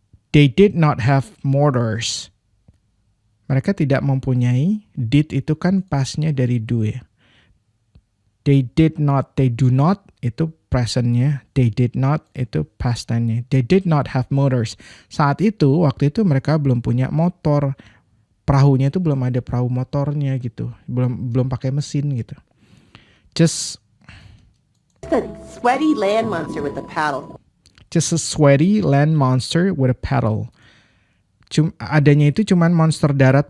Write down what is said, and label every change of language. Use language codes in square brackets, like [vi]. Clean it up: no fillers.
[en] They did not have motors. [id] Mereka tidak mempunyai, did itu kan pastnya dari do ya. [en] They did not, they do not [id] itu presentnya, [en] they did not [id] itu past tense-nya. [en] They did not have motors. [id] Saat itu, waktu itu mereka belum punya motor. Perahunya itu belum ada perahu motornya gitu. Belum pakai mesin gitu. Just [en] A sweaty land monster with a paddle. Just a sweaty land monster with a paddle. [id] Adanya itu cuman monster darat.